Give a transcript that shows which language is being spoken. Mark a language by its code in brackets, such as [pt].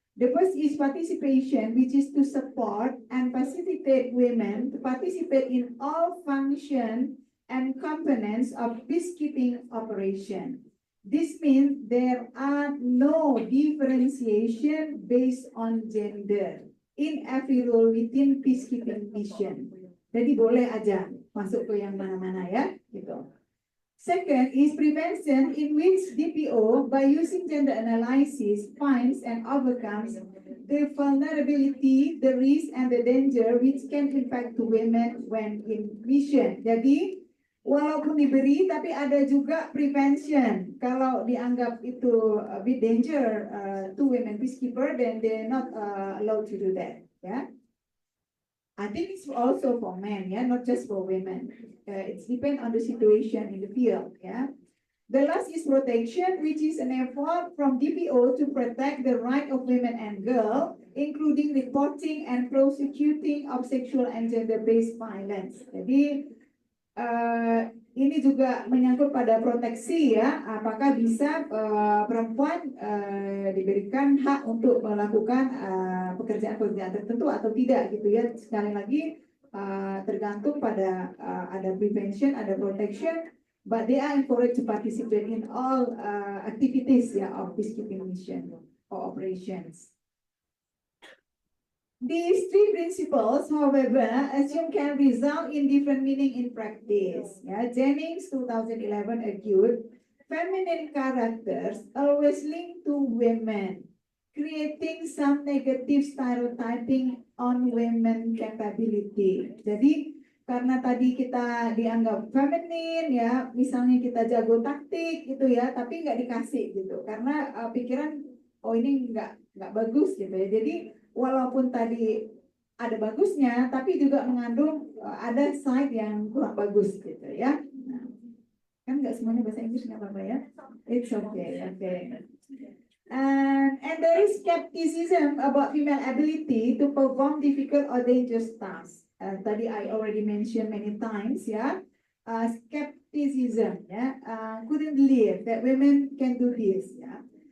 [en] The first is participation, which is to support and facilitate women to participate in all functions and components of peacekeeping operation. This means there are no differentiation based on gender in every role within peacekeeping mission. [id] Jadi boleh aja masuk ke yang mana-mana ya, gitu. [en] Second is prevention, in which DPO, by using gender analysis, finds and overcomes the vulnerability, the risk, and the danger which can impact to women when in mission. [id] Jadi, walaupun diberi, tapi ada juga prevention. Kalau dianggap itu [en] a bit danger to women peacekeeper, then they're not allowed to do that. Yeah. I think it's also for men, yeah, not just for women. It's depend on the situation in the field, yeah. The last is protection, which is an effort from DPO to protect the right of women and girls, including reporting and prosecuting of sexual and gender-based violence. [id] Jadi ini juga menyangkut pada proteksi ya, apakah bisa perempuan diberikan hak untuk melakukan pekerjaan-pekerjaan tertentu atau tidak gitu ya. Sekali lagi tergantung pada ada prevention, ada protection, [en] but they are encouraged to participate in all activities ya of peacekeeping mission or operations. These 3 principles, however, assume can result in different meaning in practice. Yeah, Jennings 2011 argued, feminine characters always linked to women, creating some negative stereotyping on women capability. [id] Jadi karena tadi kita dianggap feminin ya, misalnya kita jago taktik gitu ya, tapi nggak dikasih gitu, karena pikiran oh ini nggak bagus gitu ya. Jadi walaupun tadi ada bagusnya, tapi juga mengandung ada side yang kurang bagus gitu ya. Nah, kan nggak semuanya bahasa Inggris nggak apa-apa ya. [en] It's okay, okay. And there is skepticism about female ability to perform difficult or dangerous tasks. Tadi I already mentioned many times ya. Skepticism ya, couldn't believe that women can do this ya.